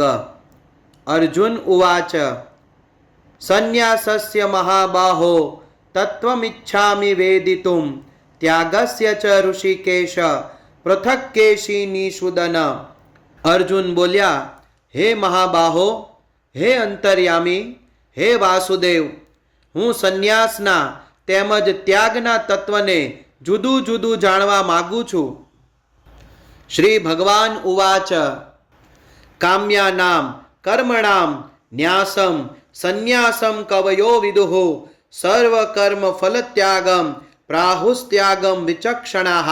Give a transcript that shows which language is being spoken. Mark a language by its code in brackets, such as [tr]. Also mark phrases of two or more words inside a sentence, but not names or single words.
[sa] अर्जुन उवाच संन्यासस्य महाबाहो तत्त्वमिच्छामि वेदितुं त्यागस्य च ऋषिकेश पृथक् केशिनिषूदन। [gu] અર્જુન બોલ્યા, હે મહાબાહો, હે અંતર્યામી, હે વાસુદેવ, હું સંન્યાસના તેમજ ત્યાગના તત્વને જુદું જુદું જાણવા માગું છું. [sa] श्री भगवान उवाच काम्यानां कर्मणां न्यासं संन्यासं कवयो विदुः सर्व कर्म फलत्यागं प्राहुस्त्यागं विचक्षणाः.